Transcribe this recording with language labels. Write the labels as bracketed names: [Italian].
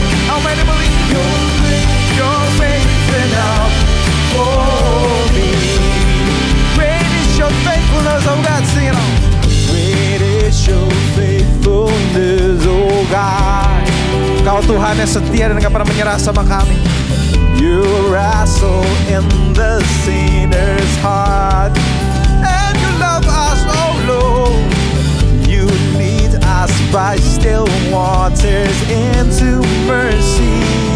[English] How many believe your grace is enough for me? Great is your faithfulness, oh God, sing it on. Great is your faithfulness, oh God. [Indonesian] Kau Tuhan yang setia dan gak pernah menyerah sama kami. [English] You wrestle in the sinner's heart. Love us, oh Lord. You lead us by still waters into mercy.